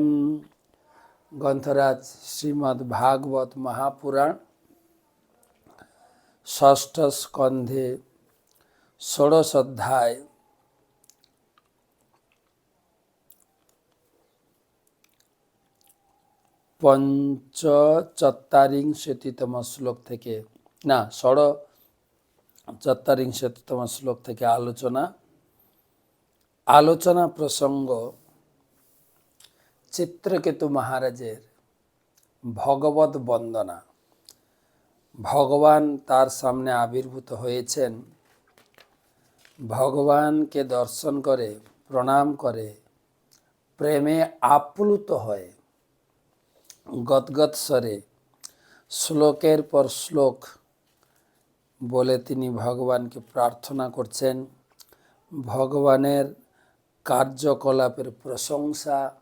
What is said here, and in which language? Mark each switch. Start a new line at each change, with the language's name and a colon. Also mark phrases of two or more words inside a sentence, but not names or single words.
Sanskrit: ग्रंथराज श्रीमद् भागवत महापुराण षष्ठ स्कंधे षोडश अध्याय पंचचत्वारिंशतितम श्लोक
Bangla: থেকে না ষড়চত্বারিংশতিতম শ্লোক থেকে আলোচনা প্রসঙ্গ চিত্রকেতু মহারাজের ভগবত বন্দনা। ভগবান তার সামনে আবির্ভূত হয়েছেন, ভগবানকে দর্শন করে প্রণাম করে প্রেমে আপ্লুত হয়ে গদগদ স্বরে শ্লোকের পর শ্লোক বলে তিনি ভগবানকে প্রার্থনা করছেন, ভগবানের কার্যকলাপের প্রশংসা